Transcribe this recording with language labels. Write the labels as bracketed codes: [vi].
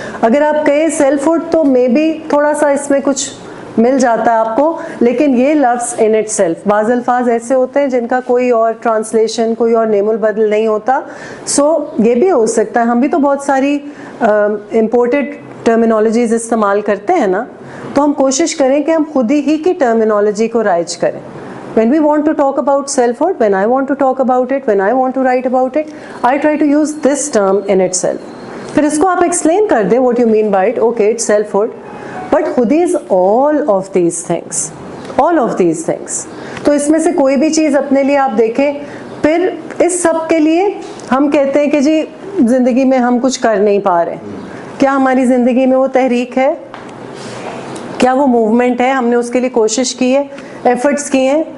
[ur] اگر آپ کہیں سیلف ہوڈ تو [en] maybe [ur] تھوڑا سا اس میں کچھ مل جاتا ہے آپ کو, لیکن یہ لفظ [en] in itself, [ur] بعض الفاظ ایسے ہوتے ہیں جن کا کوئی اور ٹرانسلیشن, کوئی اور نیم البدل نہیں ہوتا. سو یہ بھی ہو سکتا ہے, ہم بھی تو بہت ساری امپورٹڈ ٹرمینالوجیز استعمال کرتے ہیں نا, تو ہم کوشش کریں کہ ہم خود ہی کی ٹرمینالوجی کو رائج کریں. [en] When we want to talk about selfhood, when I want to talk about it, when I want to write about it, I try to use this term in itself. [ur] پھر اس کو آپ explain کر دیں [en] what you mean by it. Okay, it's selfhood, but khudi is all of these things, all of these things. [ur] تو اس میں سے کوئی بھی چیز اپنے لیے آپ دیکھیں. پھر اس سب کے لیے ہم کہتے ہیں کہ جی زندگی میں ہم کچھ کر نہیں پا رہے. کیا ہماری زندگی میں وہ تحریک ہے؟ کیا وہ موومنٹ ہے؟ ہم نے اس کے لیے کوشش کی ہے, ایفرٹس کیے ہیں.